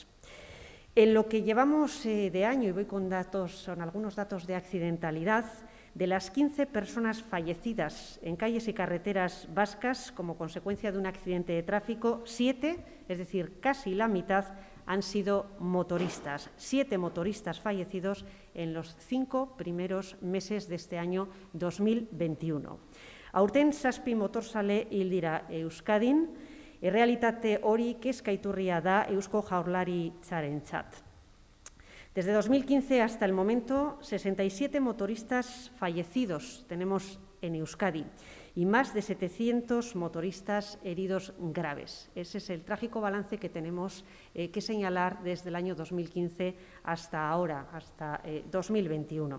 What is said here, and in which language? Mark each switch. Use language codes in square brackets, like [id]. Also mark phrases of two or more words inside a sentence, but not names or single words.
[es] En lo que llevamos de año, y voy con algunos datos de accidentalidad, de las 15 personas fallecidas en calles y carreteras vascas como consecuencia de un accidente de tráfico, 7, es decir, casi la mitad, han sido motoristas. 7 motoristas fallecidos en los 5 primeros meses de este año 2021. [eu] Aurten 7 motorzale hil dira Euskadin, errealitate hori kezkaiturria da Eusko Jaurlaritzarentzat. [es] Desde 2015 hasta el momento, 67 motoristas fallecidos tenemos en Euskadi y más de 700 motoristas heridos graves. Ese es el trágico balance que tenemos que señalar desde el año 2015 hasta ahora, hasta 2021.